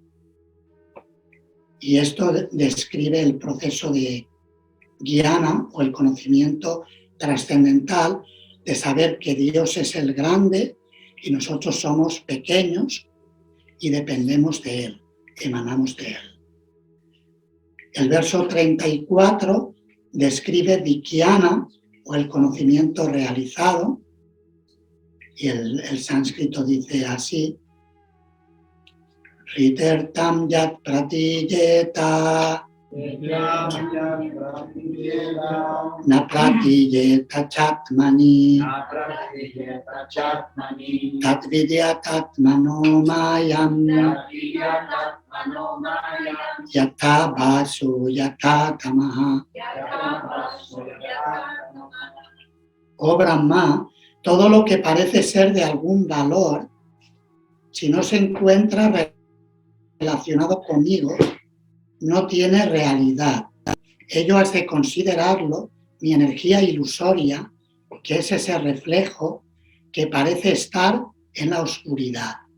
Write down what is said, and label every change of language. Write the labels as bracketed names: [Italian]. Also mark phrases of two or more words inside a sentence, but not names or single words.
[Spanish] Y esto describe el proceso de Jnana o el conocimiento trascendental de saber que Dios es el grande y nosotros somos pequeños y dependemos de Él, emanamos de Él. El verso 34 describe Vijnana o el conocimiento realizado Y el sánscrito dice así: [Sanskrit] Ritertam yat pratiyeta na pratiyeta chatmani tat vidya tatmano mayam yatha vasu yatha tamaha. [Spanish] Oh Brahma, todo lo que parece ser de algún valor, si no se encuentra relacionado conmigo, no tiene realidad. Ello has de considerarlo mi energía ilusoria, que es ese reflejo que parece estar en la oscuridad.